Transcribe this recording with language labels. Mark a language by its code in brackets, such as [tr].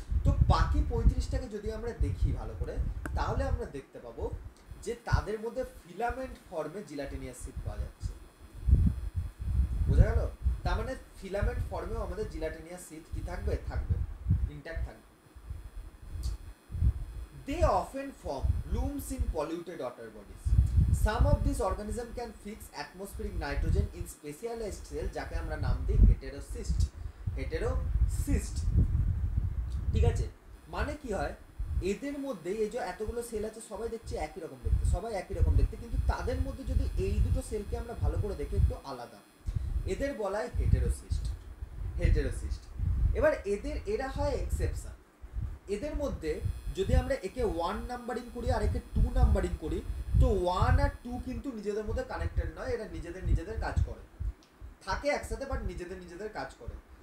[bn] তো বাকি 35টাকে যদি আমরা দেখি ভালো করে, তাহলে আমরা দেখতে পাবো যে তাদের মধ্যে ফিলামেন্ট ফর্মে জিলাটিনিয়াস সিট পাওয়া যাচ্ছে, বোঝা গেল? তার মানে ফিলামেন্ট ফর্মেও আমাদের জিলাটিনিয়াস সিট কি থাকবে, ইনট্যাক্ট থাকবে। [en] They often form blooms in polluted water bodies. Some of these organisms can fix atmospheric nitrogen in specialized cells, [bn] যাকে আমরা নাম দিই হেটেরোসিস্ট, ঠিক আছে? কি হয়, এদের মধ্যে এই যে এতগুলো সেল আছে সবাই দেখছি একই রকম দেখতে, সবাই একই রকম দেখতে, কিন্তু তাদের মধ্যে যদি এই দুটো সেলকে আমরা ভালো করে দেখি একটু আলাদা, এদের বলা হয় হেটেরোসিস্ট। হেটেরোসিস্ট। এবার এরা হয় এক্সেপশন। এদের মধ্যে যদি আমরা একে 1 নাম্বারিং করি আর একে 2 নাম্বারিং করি, তো 1 আর 2 কিন্তু নিজেদের মধ্যে কানেক্টেড নয়, এরা নিজেদের কাজ করে, থাকে একসাথে বাট নিজেদের কাজ করে।